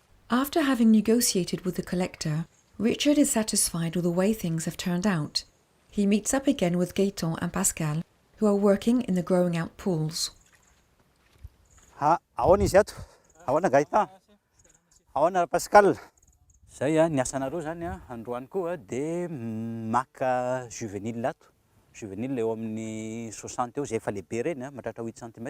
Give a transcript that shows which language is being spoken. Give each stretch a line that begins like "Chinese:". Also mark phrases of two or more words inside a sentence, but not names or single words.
English: After having negotiated with the collector, Richard is satisfied with the way things have turned out. He meets up again with Gaëtan and Pascal, who are working in the growing out pools.
Malagasy: Ahoana izy ato? Ahoana Gaëtan? Ahoana Pascal? Zay a, ny asanareo zany a, androany koa dia maka juvénile ato. Juvénile eo amin'ny 60 eo, zay efa lehibe reny a, mahatratra 8 cm.